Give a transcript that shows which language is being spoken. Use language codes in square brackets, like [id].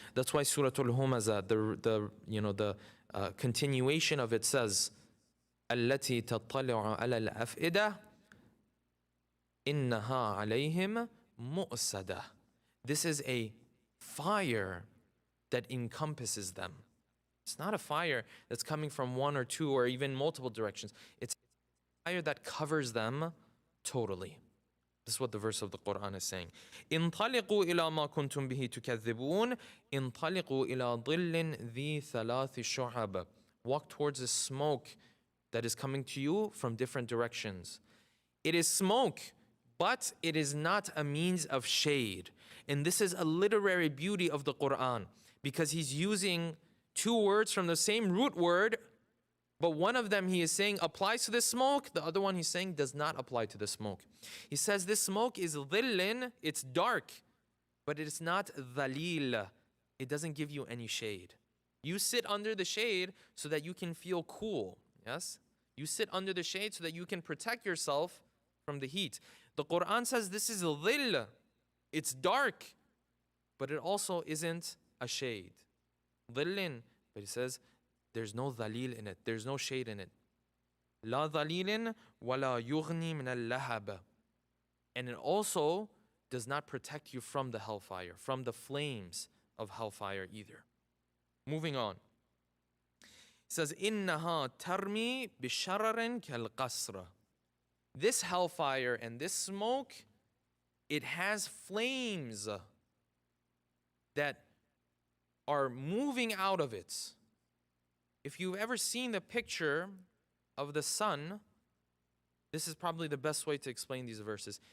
[en] That's why Surah Al-Humazah, the continuation of it says, [ar] التي تطلع على الأفئدة إنها عليهم مؤصدة. [en] This is a fire that encompasses them. It's not a fire that's coming from one or two or even multiple directions. It's a fire that covers them totally. This is what the verse of the Quran is saying. [ar] انطلقوا إلى ما كنتم به تكذبون انطلقوا إلى ظل ذي ثلاث شعب. [en] Walk towards the smoke that is coming to you from different directions. It is smoke, but it is not a means of shade. And this is a literary beauty of the Quran, because he's using two words from the same root word, but one of them he is saying applies to the smoke, the other one he's saying does not apply to the smoke. He says this smoke is dhillin, it's dark, but it is not dhalil. It doesn't give you any shade. You sit under the shade so that you can feel cool, yes? You sit under the shade so that you can protect yourself from the heat. The Quran says this is dhill. It's dark, but it also isn't a shade. Dhillin, but he says there's no dhalil in it. There's no shade in it. [ar] La dhalilin wala yughni min al-lahab. [en] And it also does not protect you from the hellfire, from the flames of hellfire either. Moving on. It says, [ar] إِنَّهَا تَرْمِي بِشَرَرٍ كَالْقَصْرِ. [en] This hellfire and this smoke, it has flames that are moving out of it. If you've ever seen the picture of the sun, this is probably the best way to explain these verses.